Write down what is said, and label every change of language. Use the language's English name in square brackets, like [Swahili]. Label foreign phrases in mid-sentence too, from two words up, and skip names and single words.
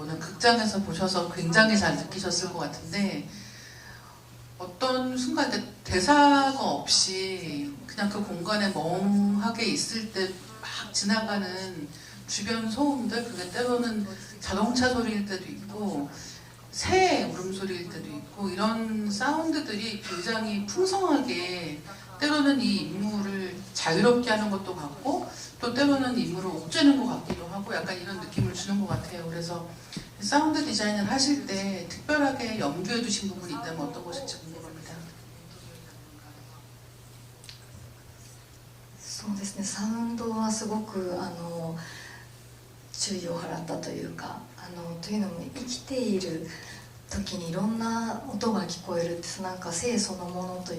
[Korean] 오늘 극장에서 보셔서 굉장히 잘 느끼셨을 것 같은데, 어떤 순간 대사가 없이 그냥 그 공간에 멍하게 있을 때 막 지나가는 주변 소음들, 그게 때로는 자동차 소리일 때도 있고 새 울음소리일 때도 있고, 이런 사운드들이 굉장히 풍성하게 때로는 이 인물을 자유롭게 하는 것도 같고 또 때로는 인물을 옥죄는 것 같기도 하고 약간 이런 느낌을 주는 것 같아요. 그래서 사운드 디자인을 하실 때 특별하게 염두에 두신 부분이 있다면 어떤 것일지 궁금합니다. [Japanese] そうですね、サウンドはすごく注意を払ったというか、というのも生きている時にいろんな音が聞こえるって、なんか生そのものと